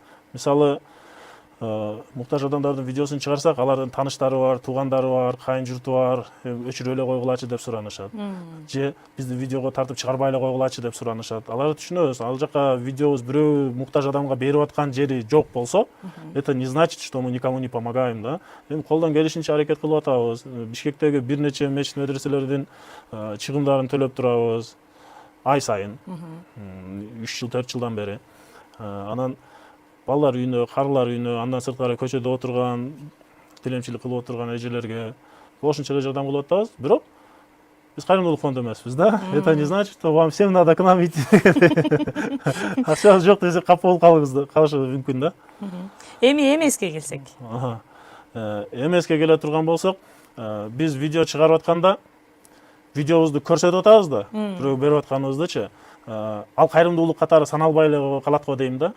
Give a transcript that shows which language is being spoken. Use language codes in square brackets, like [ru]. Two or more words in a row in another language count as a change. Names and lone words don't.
[ky] Мисалы, муктаж адамдардын видеосун чыгарсак, алардын тааныштары бар, туугандары бар, кайын журту бар, өчүрүп эле койгулачы деп суранышат. Же биздин видеого тартып чыгарбай эле койгулачы деп суранышат. Аларды түшүнөбүз. Ал жака видеобуз бирөө муктаж адамга берип аткан жери жок болсо, [ru] это не значит, что мы никому не помогаем, да. [ky] Эми колдон келишинче аракет кылып атабыз. Бишкектеги бир нече мечит медреселердин чыгымдарын төлөп турабыз. Ай сайын 3 жыл 4 жылдан бери. Анан балдар үйүнө, карылар үйүнө, андан сырткары көчөдө отурган, тилемчилик кылып отурган эжелерге ошончо эле жардам кылып атабыз. Бирок биз кайрымдуулук фонду эмеспиз да. [ru] Это не значит, что вам всем надо к нам идти. [ky] Акчабыз жок десек капа болуп калышы мүмкүн да. Эми эмеске келсек. Эмеске келе турган болсок, биз видео чыгарып атканда видеобузду көрсөтүп атабыз да, бирөө берип атканыбыздычы. Ал кайрымдуулук катары саналбай эле калат го дейм да.